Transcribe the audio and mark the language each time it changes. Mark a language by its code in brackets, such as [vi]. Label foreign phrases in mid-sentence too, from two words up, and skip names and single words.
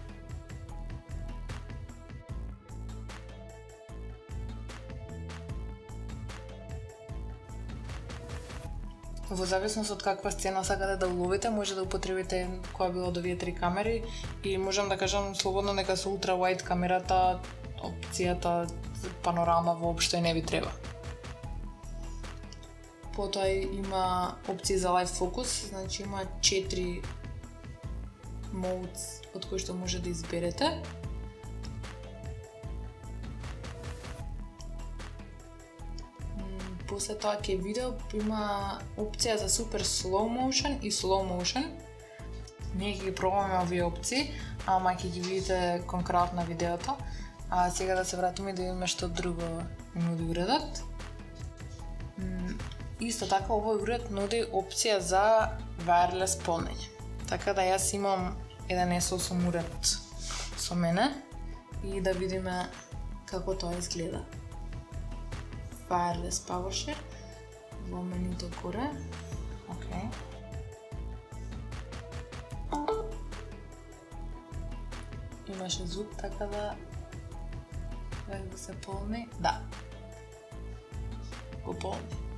[mk] Во зависност од каква сцена сакате да уловите, може да употребите која било од овие три камери и можам да кажам слободно дека со [en] ultra wide [mk] камерата опцијата панорама воопшто и не ви треба. Потоа има опции за [en] live focus, [mk] значи има 4 modes од кои што може да изберете. После тоа ке видео има опција за супер [en] slow motion [mk] и [en] slow motion. [mk] Ние ги пробаме овие опции, ама ќе ги видите конкретно на видеото. А сега да се вратиме да видиме што друго нуди уредот. Исто така овој уред нуди опција за wireless полнење. Така да јас имам еден S8 уред со мене и да видиме како тоа изгледа. [en] Wireless power share [mk] во менуто горе. Океј. Имаше звук така да се полни. Да. Го полни.